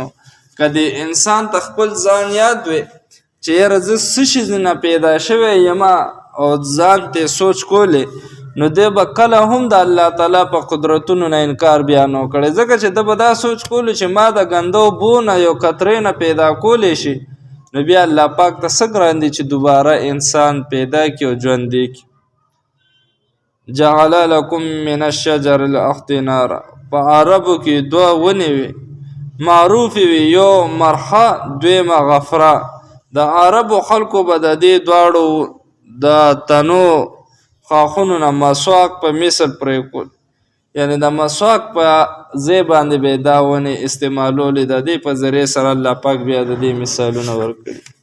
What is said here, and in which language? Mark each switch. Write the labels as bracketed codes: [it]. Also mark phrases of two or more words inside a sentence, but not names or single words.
[ps] که د انسان ته خپل ځان یاد وي چې یاره زه څه شي نه پیدا شوی یما او ځان ته سوچ کولی نو دی به کله هم د الله تعالی په قدرتونو نه انکار بیا نو کړی ځکه چې ده به دا سوچ کولی چې ما د ګنده اوبو نه یو قطرې نه پیدا کولی شي نو بیا الله پاک ته څه ګران دي چې دوباره انسان پیدا کړي او ژوندی کړي. [ar] جعل لکم من الشجر الاخضر نارا [ps] په عربو کې دوه ونې وي معروفې وي یو مرحه دویمه غفره. د عربو خلکو به د دې دواړو د تنو خاښونو نه مسواک په مثل پرېښود یعنی د مسواک په ځای باندې به دا ونې استعمالولې د دې په ذریعې سره الله پاک بیا د دې مثالونه ورکړي.